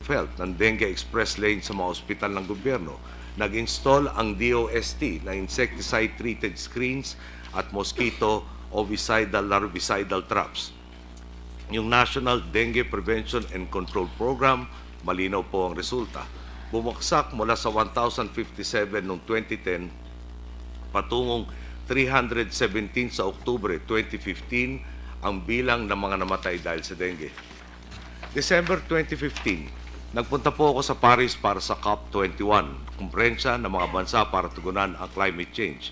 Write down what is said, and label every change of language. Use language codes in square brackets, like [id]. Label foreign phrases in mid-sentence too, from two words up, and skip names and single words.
[tl] Health ng [en] dengue express lane [tl] sa mga ospital ng gobyerno. Nag-install ang DOST na [en] insecticide-treated screens [tl] at [en] mosquito ovicidal larvicidal traps. [tl] Yung National Dengue Prevention and Control Program, malinaw po ang resulta. Bumagsak mula sa 1,057 noong 2010 patungong 317 sa Oktubre 2015 ang bilang ng mga namatay dahil sa dengue. December 2015, nagpunta po ako sa Paris para sa COP21, kumprensya ng mga bansa para tugunan ang [en] climate change.